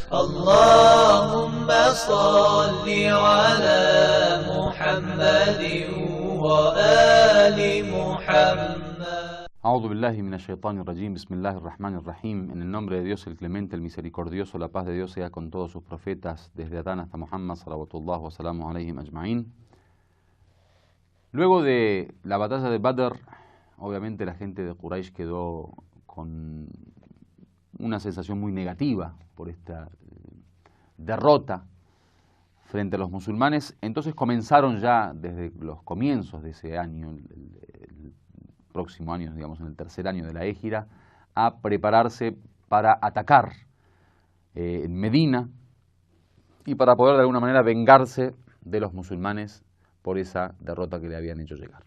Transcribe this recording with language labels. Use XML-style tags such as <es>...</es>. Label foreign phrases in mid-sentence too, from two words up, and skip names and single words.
<ar>اللهم صل على محمد وآل محمد. أعوذ بالله من الشيطان الرجيم. بسم الله الرحمن الرحيم.</ar> <es>En el nombre de Dios, el clemente, el misericordioso, la paz de Dios sea con todos sus profetas, desde Adán hasta Muhammad,</es> <ar>صلوات الله وسلامه عليهم أجمعين.</ar> <es>Luego de la batalla de Badr, obviamente la gente de Quraysh quedó con una sensación muy negativa por esta derrota frente a los musulmanes. Entonces comenzaron ya desde los comienzos de ese año, el próximo año, digamos en el tercer año de la Égira, a prepararse para atacar en Medina y para poder de alguna manera vengarse de los musulmanes por esa derrota que le habían hecho llegar.</es>